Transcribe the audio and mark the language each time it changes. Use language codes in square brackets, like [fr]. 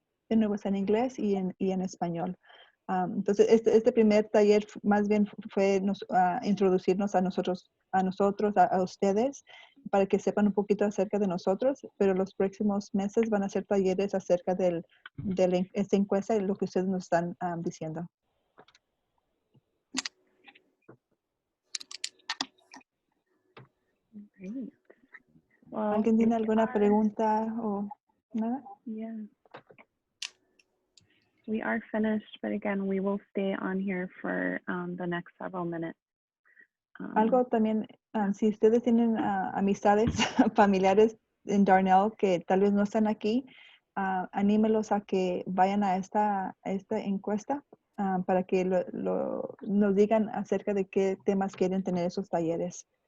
[es] De nuevo está en inglés y en español. Entonces, este primer taller más bien fue introducirnos a nosotros, a ustedes, para que sepan un poquito acerca de nosotros, pero los próximos meses van a ser talleres acerca de esta encuesta y lo que ustedes nos están diciendo. [en] Great. Well, [es] ¿Alguien tiene alguna pregunta o nada? [en] yeah. We are finished, but again, we will stay on here for the next several minutes. [es] Algo también, si ustedes tienen amistades, familiares en Darnell que tal vez no están aquí, anímelos a que vayan a esta encuesta para que nos digan acerca de qué temas quieren tener esos talleres.